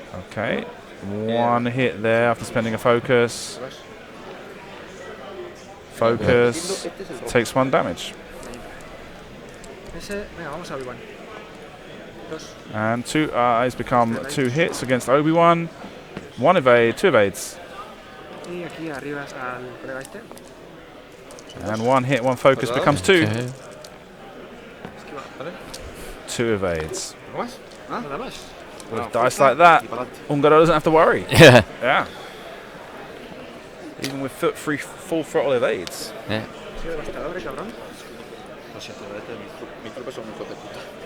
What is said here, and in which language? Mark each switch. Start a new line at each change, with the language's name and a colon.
English: Okay, 1 hit there after spending a focus. Focus takes 1 damage,
Spanish: Ese. Venga, vamos a Obi-Wan. Dos.
English: and 2 eyes become 2 hits against Obi-Wan. 1 evade, 2 evades,
Spanish: Y aquí arriba al colega este.
English: and 1 hit, 1 focus becomes 2. Okay.
Spanish: Esquiva.
English: 2 evades.
Spanish: ¿Algo más? Nada más.
English: With dice like that, Hungaro doesn't have to worry. Yeah. Yeah. Even with full throttle evades. Yeah.
Spanish: Sí, devastador, cabrón. Lo siento, mis tropas son muy hijos de puta.